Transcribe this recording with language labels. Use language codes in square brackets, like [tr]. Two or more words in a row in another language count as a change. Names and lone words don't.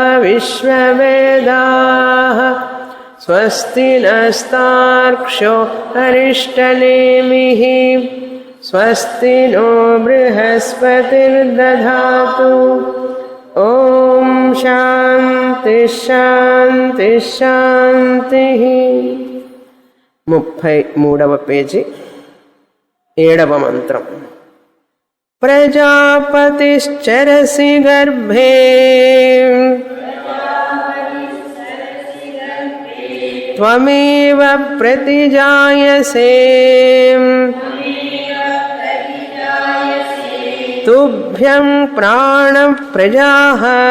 [sa] विश्ववेदाः स्वस्ति नस्तार्क्ष्यो अरिष्टनेमिः स्वस्ति नो बृहस्पतिर्दधातु ॐ शान्ति शान्ति शान्तिः [te] 33వ పేజీ 7వ మంత్రం [sa] ప్రజాపతిశ్చరసి గర్భే త్వమేవ ప్రతిజాయసే తుభ్యం ప్రాణః ప్రజాః